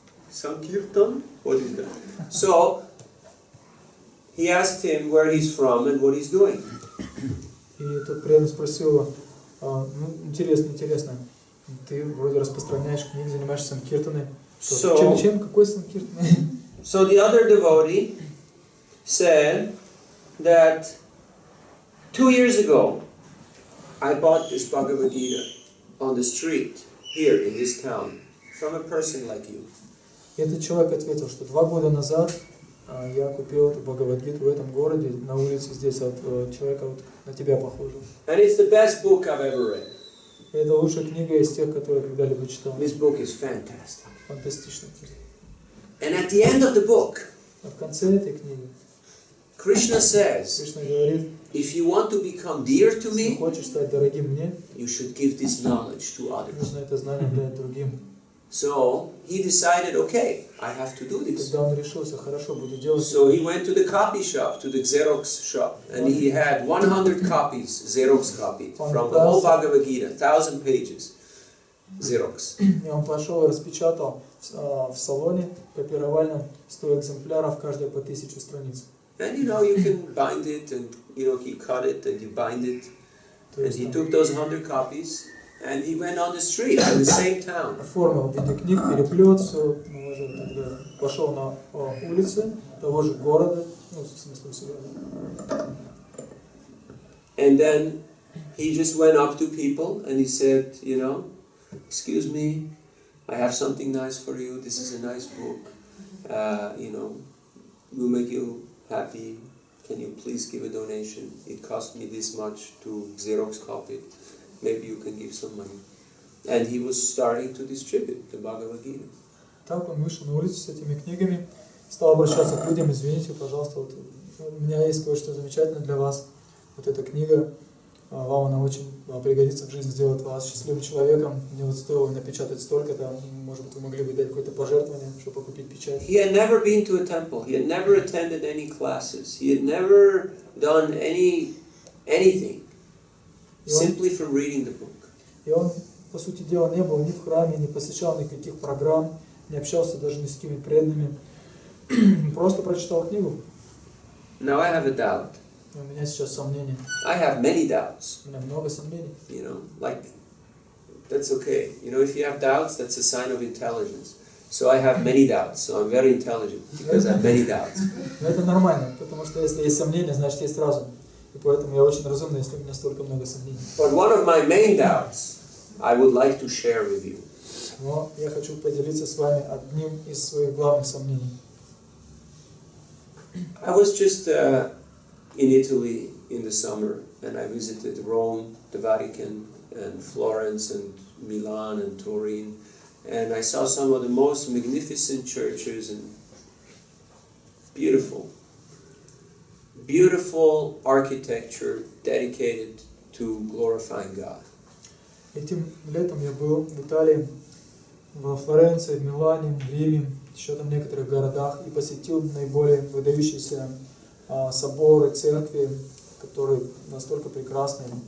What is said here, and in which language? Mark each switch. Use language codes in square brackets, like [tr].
[en] Sankirtan? What is that? So, he asked him where he's from and what he's doing. [ru] И тот преданный спросил его, интересно, ты вроде распространяешь книги, занимаешься санкиртаной. Чем? Какой санкиртан? [en] So the other devotee said that 2 years ago, I bought this Bhagavad Gita on the street here in this town from a person like you. [ru] И этот человек ответил, что 2 года назад я купил эту Бхагавад-гиту в этом городе, на улице здесь, от человека вот на тебя похожего. [en] And it's the best book I've ever read. [ru] И это лучшая книга из тех, которые когда-либо читал. [en] This book is fantastic. [ru] Фантастичная книга. [en] And at the end of the book, [ru] А в конце этой книги [en] Krishna says, [ru] Кришна говорит, [en] if you want to become dear to [ru] если [en] me, [ru] хочешь стать дорогим мне, [en] you should give this knowledge to others. [ru] нужно это знание дать другим. [en] So he decided, okay, I have to do [ru] И [en] this. [ru] тогда он решился, хорошо, буду делать. [en] So he went to the copy shop, to the Xerox shop, and he had 100 copies, Xerox copied, from the whole Bhagavad Gita, 1,000 pages, Xerox. [ru] И он пошел и распечатал в салоне копировальном 100 экземпляров, каждая по 1000 страниц. [en] And you know, you can bind it, and you know, you cut it, and you bind it. And he took those 100 copies, and he went on the street in the same town. [ru] Оформил в виде книг, переплет, все, тогда пошел на улицы того же города, ну, в смысле, всего. [en] And then he just went up to people, and he said, you know, excuse me, I have something nice for you, this is a nice book, you know, will make you happy, can you please give a donation? It cost me this much to Xerox copy it. Maybe you can give some money. And he was starting to distribute the Bhagavad Gita. [ru] Так он вышел на улицу с этими книгами, стал обращаться к людям, извините, пожалуйста, вот, у меня есть кое-что замечательное для вас. Вот эта книга, вам она очень пригодится в жизни, сделает вас счастливым человеком. Мне вот стоило напечатать столько-то, может быть, вы могли бы дать какое-то пожертвование, чтобы купить печать. [en] He had never been to a temple. He had never attended any classes. He had never done anything. Simply from reading the book. [ru] И он, по сути дела, не был ни в храме, не посещал никаких программ, не общался даже ни с какими преданными. Просто прочитал книгу. [en] Now I have a doubt. [ru] У меня сейчас сомнения. [en] I have many doubts. [ru] У меня много сомнений. [en] You know, like, that's okay. You know, if you have doubts, that's a sign of intelligence. So I have many doubts. So I'm very intelligent because I have many doubts. [ru] Но это нормально, потому что если есть сомнения, значит есть разум. И поэтому я очень разумный, если у меня столько много сомнений. [en] But one of my main doubts I would like to share with you. [ru] Но я хочу поделиться с вами одним из своих главных сомнений. [en] I was just in Italy in the summer, and I visited Rome, the Vatican, and Florence, and Milan, and Turin, and I saw some of the most magnificent churches and beautiful architecture dedicated to glorifying God. [ru] Этим летом я был в Италии, во Флоренции, в Милане, в Риме, еще там в некоторых городах, и посетил наиболее выдающиеся соборы, церкви, которые настолько прекрасны.